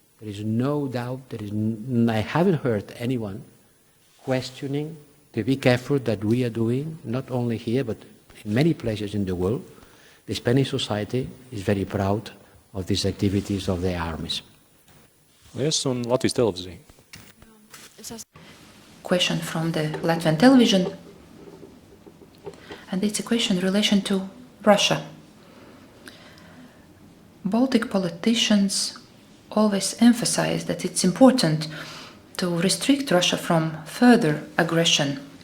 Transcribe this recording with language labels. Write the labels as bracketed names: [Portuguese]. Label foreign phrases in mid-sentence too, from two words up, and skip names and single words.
[English] There is no doubt, I haven't heard anyone questioning the big effort that we are doing, not only here, but in many places in the world. The Spanish society is very proud of these activities of the armies. Yes, [Latvian] un Latvijas televīzija. [English] Question from the Latvian television, and it's a question in relation to Russia. Baltic politicians always emphasize that it's important to restrict Russia from further aggression.